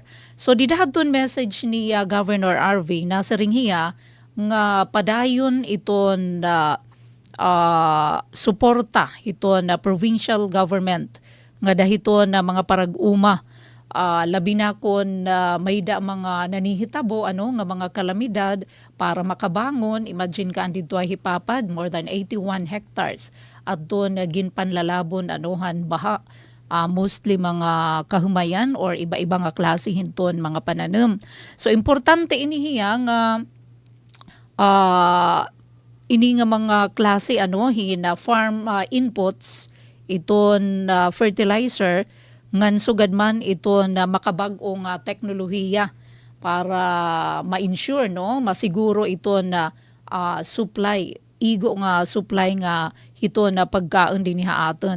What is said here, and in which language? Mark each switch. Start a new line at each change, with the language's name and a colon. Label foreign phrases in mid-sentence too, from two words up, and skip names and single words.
Waray: So didahadton message ni Governor RV na siringhiya nga padayon iton suporta iton
English: provincial government
Waray: nga dahiton mga parag-uma labi na kon mayda mga nanihitabo nga mga kalamidad para makabangon. Imagine ka andito ay hipapad
English: more than 81 hectares
Waray: at doon ginpanlalabon han baha. Mostly mga kahumayan or iba-iba nga klase hinton mga pananim. So importante inihiya nga ini nga mga klase hina
English: farm inputs
Waray: iton fertilizer ngan sugad man iton makabag-ong teknolohiya para ma-ensure masiguro iton supply igo nga supply nga hiton na pagkaon din aton.